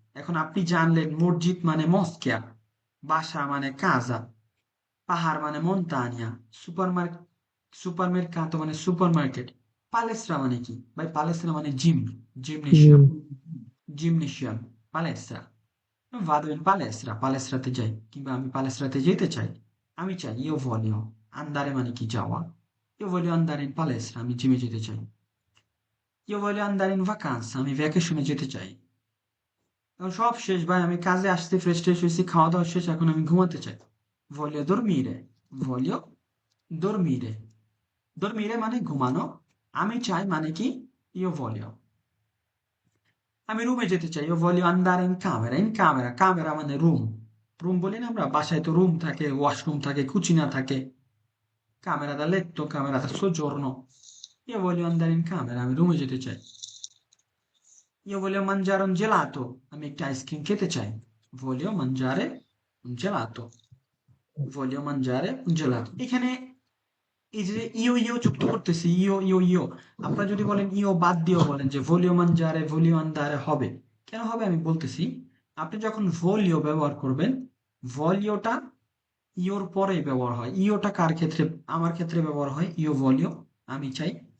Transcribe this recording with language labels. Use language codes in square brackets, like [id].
[bn] এখন আপনি জানলেন মসজিদ মানে মস্কিয়া, বাসা মানে কাজা, পাহাড় মানে মন্তানিয়া, সুপারমার্কেট মানে সুপারমার্কেট, পালেস্ট্রা মানে কি ভাই, পালেস্ট্রা মানে gym, gymnasium, gymnasium, পালেস্ট্রা। [it] vado in palestra, [bn] পালেস্ট্রাতে যাই, কিংবা আমি পালেস্ট্রাতে যেতে চাই, আমি চাই। [it] io voglio andare মানে কি যাওয়া, io voglio andare in palestra, [bn] আমি জিমে যেতে চাই। [it] io voglio andare in vacanza, [bn] আমি ভ্যাকেশনে যেতে চাই। এখন সব শেষ ভাই, আমি কাজে আসতে ফ্রেশ ট্রেশ হয়েছি, খাওয়া দাওয়া শেষ, এখন আমি ঘুমাতে চাই। [it] voglio dormire, voglio dormire, dormire মানে ঘুমানো, আমি চাই মানে কি io voglio। [bn] আমি রুমে যেতে চাই, [it] io voglio andare in camera, [bn] in camera, camera মানে রুম, রুম বলি না আমরা, বাসায় তো রুম থাকে, ওয়াশরুম থাকে, কুচিনা থাকে, camera da letto, camera da soggiorno। [it] io voglio andare in camera, [bn] আমি রুমে যেতে চাই। [it] io voglio mangiare un gelato, [bn] আমি একটা আইসক্রিম খেতে চাই। [it] voglio mangiare un gelato, voglio mangiare un gelato। [bn] এখানে এই যে ইও ইও যুক্ত করতেছি, ইও ইও ইও, আপনারা যদি বলেন ইও বাদ দিয়েও বলেন যে ভলিও মানজারে, ভলিও আন্দারে হবে, কেন হবে আমি বলতেছি। আপনি যখন ভলিও ব্যবহার করবেন, ভলিওটা ইওর পরেই ব্যবহার হয়। ইওটা কার ক্ষেত্রে, আমার ক্ষেত্রে ব্যবহার হয়, ইও ভলিও, আমি চাই।